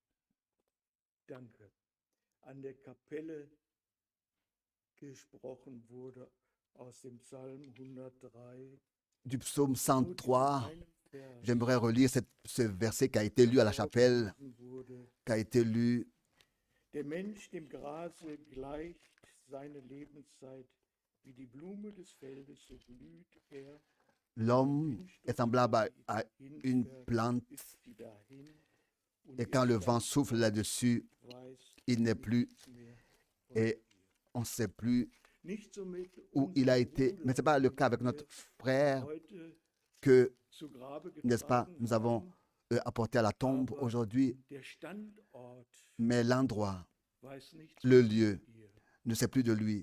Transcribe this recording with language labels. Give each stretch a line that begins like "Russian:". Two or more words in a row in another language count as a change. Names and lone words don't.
German: Kapelle gesprochen wurde, aus dem Psalm 103.
French: Du psaume 103, j'aimerais relire ce verset qui a été lu à la chapelle, qui a été lu.
German: Der Mensch dem Grase gleicht seine Lebenszeit, wie die Blume des Feldes, so blüht er.
French: L'homme est semblable à une plante et quand le vent souffle là-dessus, il n'est plus et on ne sait plus où il a été. Mais ce n'est pas le cas avec notre frère que, n'est-ce pas, nous avons apporté à la tombe aujourd'hui, mais l'endroit, le lieu, ne sait plus de lui.